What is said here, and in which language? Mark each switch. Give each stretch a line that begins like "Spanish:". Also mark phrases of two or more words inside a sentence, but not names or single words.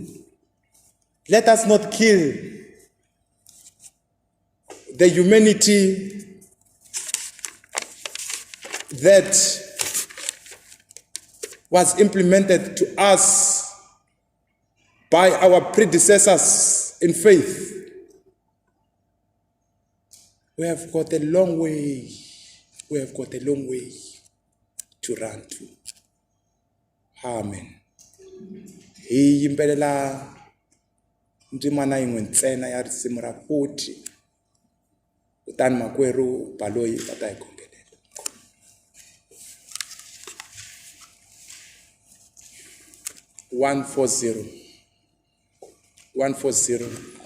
English: Let us not kill the humanity that was implemented to us by our predecessors in faith. We have got a long way. We have got a long way to run to. Amen.
Tsonga: Hi yimbelela ndzimana yin'we ntsena ya risimu ra 40 kutani makwerhu Baloyi va ta hi khongelela. 140.